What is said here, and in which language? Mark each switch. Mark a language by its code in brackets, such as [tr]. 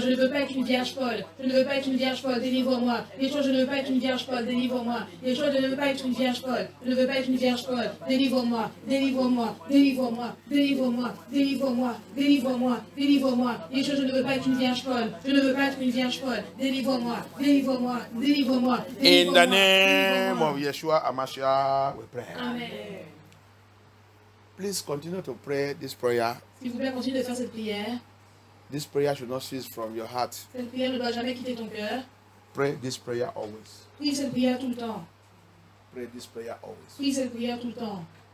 [fr] Je ne veux pas être une vierge folle. Je ne veux pas être une vierge folle. Délivre-moi. Yeshua, je ne veux pas être une vierge folle. Délivre-moi. Yeshua, je ne veux pas être une vierge folle. Je ne veux pas être une vierge folle. Délivre-moi. Délivre-moi. Délivre-moi. Délivre-moi. Délivre-moi. Délivre-moi. Délivre-moi. Yeshua, je ne veux pas être une vierge folle. Je ne veux pas être une vierge folle. Délivre-moi. Délivre-moi. Délivre-moi. [en] In the name of Yeshua Amashiach, we pray. Amen. Please continue to pray this prayer. [fr] S'il vous plaît, continue de faire cette prière. [en] This prayer should not cease from your heart. [fr] Cette prière ne doit jamais quitter ton cœur. [en] Pray this prayer always. [fr] Prie cette prière tout le temps. [en] Pray this prayer always. [fr] Prie cette prière tout le temps.